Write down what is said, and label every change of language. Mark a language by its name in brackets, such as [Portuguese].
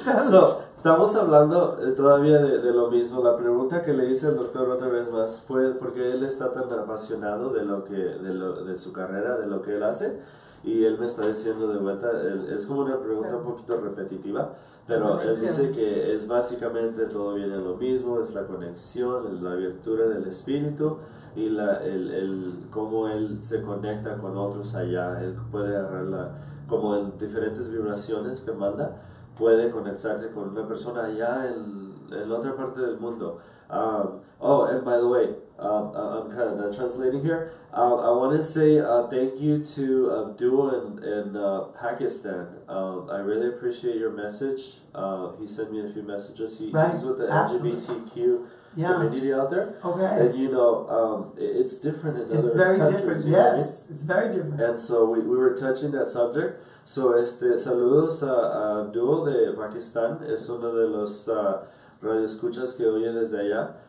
[Spanish] So, estamos hablando todavía de lo mismo. La pregunta que le hice al doctor otra vez más fue porque él está tan apasionado de su carrera, de lo que él hace, y él me está diciendo de vuelta, es como una pregunta un poquito repetitiva, pero él dice que es básicamente todo viene a lo mismo, es la conexión, la abertura del espíritu y cómo él se conecta con otros allá. Él puede agarrar como en diferentes vibraciones que manda, puede conectarse con una persona allá en otra parte del mundo. [English] And by the way, I'm kind of translating here. I want to say thank you to Abdul in Pakistan. I really appreciate your message. He sent me a few messages. He's with the LGBTQ community out there. And it's different in other countries. It's very different, yes. It's very different. And so we were touching that subject. [Spanish] So saludos a Abdul de Pakistán. Es uno de los radioescuchas que oye desde allá.